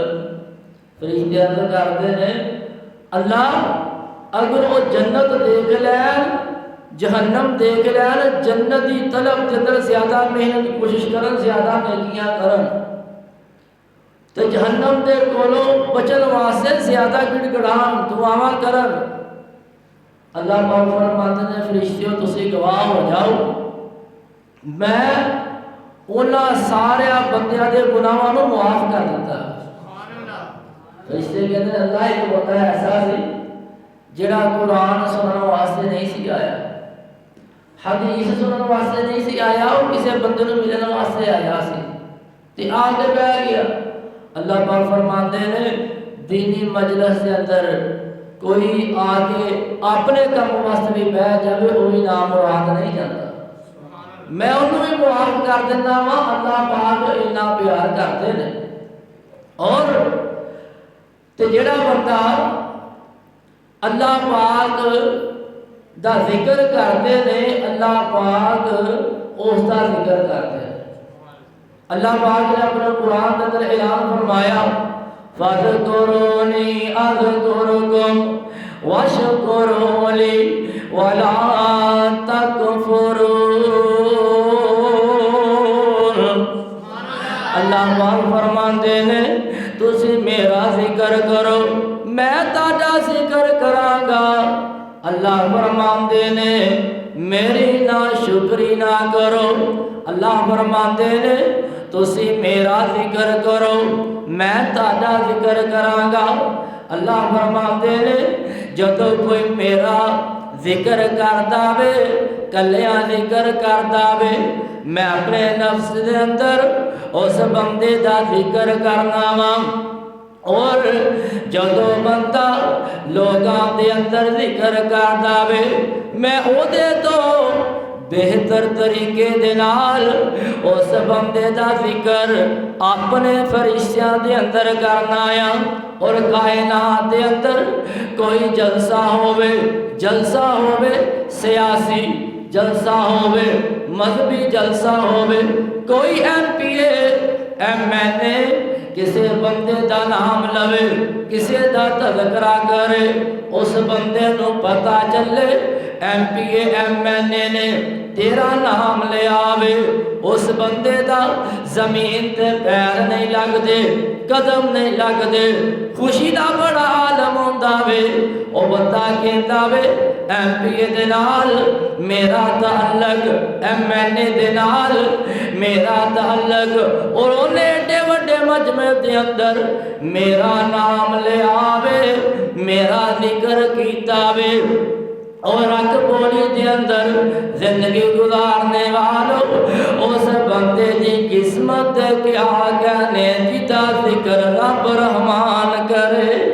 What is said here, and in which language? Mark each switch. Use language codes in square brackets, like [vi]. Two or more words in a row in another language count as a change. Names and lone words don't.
[ur] فرشتے عرض کرتے ہیں [pa] اللہ اگر وہ جنت دیکھ لیں، جہنم دیکھ لیں، جنت دی طلب کے اندر زیادہ محنت کوشش کرن، زیادہ نیکیاں کرن، تو جہنم دے کولوں بچن واسطے زیادہ گڑگڑان دعاواں کرن، [ur] اللہ پاک فرماتے ہیں [pa] فرشتیوں تسی گواہ ہو جاؤ میں انہاں سارے بندیاں دے گناہاں نوں معاف کر دیتا۔ فرشتے کہتے ہیں اللہ ایک ہوتا ہے ایسا سی جڑا قرآن سنن واسطے نہیں سی آیا، حدیث سنن واسطے نہیں سی آیا، اور کسی بندے نوں ملن واسطے آیا سی تے آ کے بیٹھ گیا۔ [ur] اللہ پاک فرماتے ہیں [pa] دینی مجلس کے اندر کوئی آ کے اپنے کم واسطے بھی بہ جائے وہ بھی نام مراد نہیں جاتا میں انہوں بھی معاف کر دینا وا اللہ پاک اتنا پیار کرتے ہیں اور تے جڑا بندہ اللہ پاک دا ذکر [ur] کرتے ہیں [pa] اللہ پاک اس دا ذکر [ur] کرتے ہیں اللہ پاک نے اپنے قرآن کے اندر اعلان فرمایا [ar] فَاذْكُرُونِي أَذْكُرْكُمْ وَاشْكُرُوا لِي وَلَا تَكْفُرُونَ [pa] اللہ پاک فرماندے نے تسی میرا ذکر کرو میں تہاڈا ذکر کراں گا اللہ فرماندے نے میری نا شکری نہ کرو اللہ فرماندے نے تسی میرا ذکر کرو میں تہاڈا ذکر کراں گا اللہ فرماندے نے جدوں کوئی میرا ذکر کردا وے کلیاں ذکر کردا وے میں اپنے نفس دے اندر اس بندے دا ذکر کرنا وا اور جدوں بندہ لوگاں دے اندر ذکر کردا وے میں او دے تو بہتر طریقے دے نال اس بندے دا ذکر اپنے فرشتیاں دے اندر کرنا آیا اور کائنات دے اندر کوئی جلسہ ہووے سیاسی جلسہ ہووے مذہبی جلسہ ہووے کوئی ایم این اے کسی بندے دا نام لوے کسی دا تذکرہ کرے اس بندے نو پتہ چلے ایم پی اے ایم این اے نے تیرا نام لے آوے اس بندے دا زمین تے پیر نہیں لگ دے قدم نہیں لگ دے خوشی دا بڑا عالم ہوندا وے او بندہ کہندا وے ایم پی اے دے نال میرا تعلق ایم این اے دے نال میرا تعلق اور اونے ایڈے وڈے مجمع دے اندر میرا نام لے آوے میرا ذکر کیتا وے اور رکھ بولی دے اندر زندگی گزارنے والوں اس بندے دی قسمت کیا کہنے جدا ذکر رب رحمان کرے